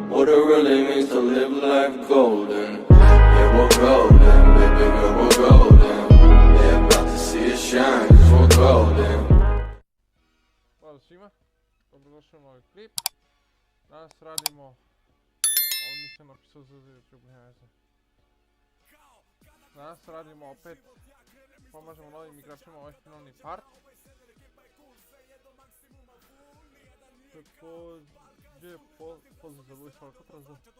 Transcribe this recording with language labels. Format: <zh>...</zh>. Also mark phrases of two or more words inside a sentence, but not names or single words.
<en>what it really means to live life golden. Yeah, we're golden, baby girl, we're golden. Yeah, about to see it shine, cause we're golden.</en> <hr>Pozdrav svima, dobrodošli u novi klip. Danas radimo, ovo nisam napisao za YouTube, nema veze. Danas radimo opet, pomažemo novim igračima ovaj finalni part. Također, pozdrav za Luis Alcatrazu.</hr>